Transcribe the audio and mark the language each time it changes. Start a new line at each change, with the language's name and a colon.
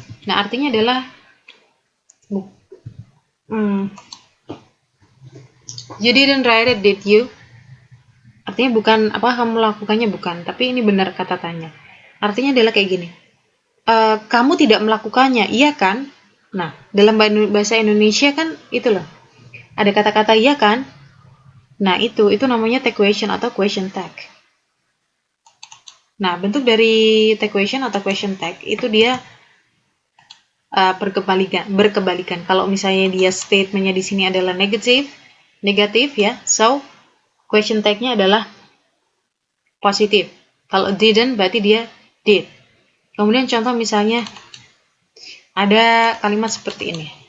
Indonesian: Nah, artinya adalah
English: you didn't write it, did you?
Indonesian: Artinya bukan apa kamu lakukannya, bukan, tapi ini benar kata tanya. Artinya adalah kayak gini. Kamu tidak melakukannya, iya kan? Nah, dalam bahasa Indonesia kan itu loh. Ada kata-kata iya kan? Nah, itu namanya tag question atau question tag. Nah, bentuk dari tag question atau question tag itu dia berkebalikan. Kalau misalnya dia statementnya di sini adalah negatif ya, so question tag-nya adalah positif. Kalau didn't berarti dia did. Kemudian contoh misalnya ada kalimat seperti ini.